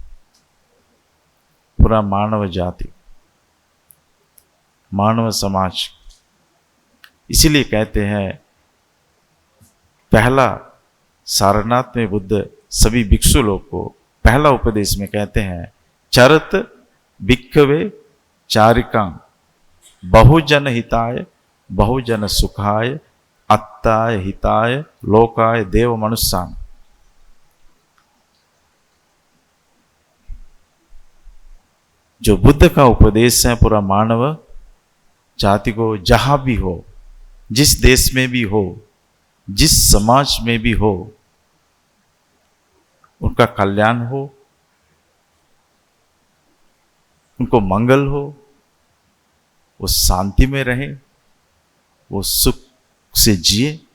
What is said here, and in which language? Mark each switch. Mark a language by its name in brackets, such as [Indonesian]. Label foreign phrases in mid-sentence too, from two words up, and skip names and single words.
[Hindi] पूरा मानव जाति, मानव समाज। इसीलिए कहते हैं पहला सारनाथ में बुद्ध सभी भिक्षु लोग को पहला उपदेश में कहते हैं, [Pali] चरत भिक्खवे चारिकां बहुजन हिताय बहुजन सुखाय अत्ताय हिताय लोकाय देव मनुष्यान। [Hindi] जो बुद्ध का उपदेश है पूरा मानव जाति को, जहां भी हो, जिस देश में भी हो, जिस समाज में भी हो, उनका कल्याण हो, उनको मंगल हो, वो शांति में रहे, वो सुख से जिए।